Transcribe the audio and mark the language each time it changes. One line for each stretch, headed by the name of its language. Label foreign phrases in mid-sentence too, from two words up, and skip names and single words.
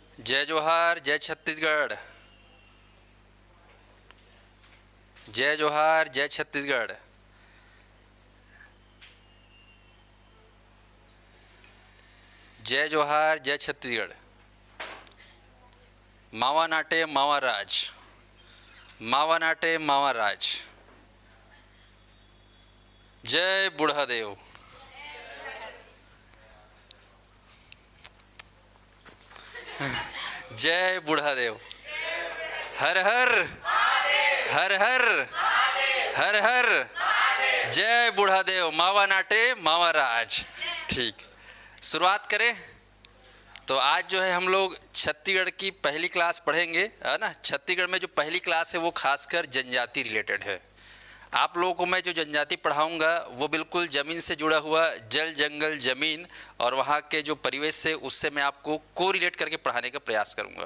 Hindi: जय जोहार, जय छत्तीसगढ़। जय जोहार, जय छत्तीसगढ़। जय जोहार, जय छत्तीसगढ़।
Gondi: मावा नाटे मावा राज, मावा नाटे मावा राज।
Hindi: जय बूढ़ादेव। जय बूढ़ादेव। हर हर हर हर हर हर।
Gondi: जय बूढ़ादेव। मावा नाटे मावा राज।
Hindi: ठीक, शुरुआत करें। तो आज जो है हम लोग छत्तीसगढ़ की पहली क्लास पढ़ेंगे, है ना। छत्तीसगढ़ में जो पहली क्लास है वो खासकर जनजाति रिलेटेड है। आप लोगों को मैं जो जनजाति पढ़ाऊंगा वो बिल्कुल ज़मीन से जुड़ा हुआ, जल जंगल ज़मीन और वहाँ के जो परिवेश से, उससे मैं आपको को रिलेट करके पढ़ाने का प्रयास करूँगा।